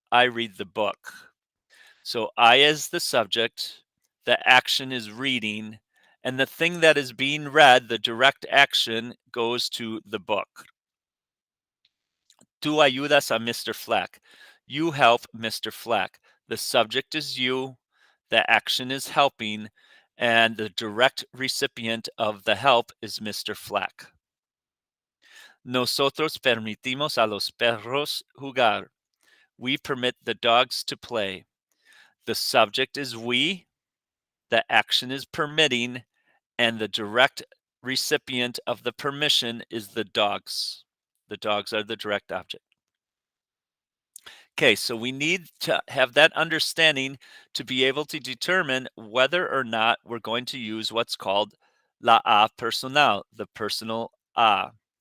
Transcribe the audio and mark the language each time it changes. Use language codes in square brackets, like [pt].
[en] I read the book. So I is the subject, the action is reading, and the thing that is being read, the direct action, goes to the book. [es] Tú ayudas a Mr. Flack. [en] You help Mr. Flack. The subject is you, the action is helping, and the direct recipient of the help is Mr. Flack. [es] Nosotros permitimos a los perros jugar. [en] We permit the dogs to play. The subject is we, the action is permitting, and the direct recipient of the permission is the dogs. The dogs are the direct object. Okay, so we need to have that understanding to be able to determine whether or not we're going to use what's called la A personal, the personal A.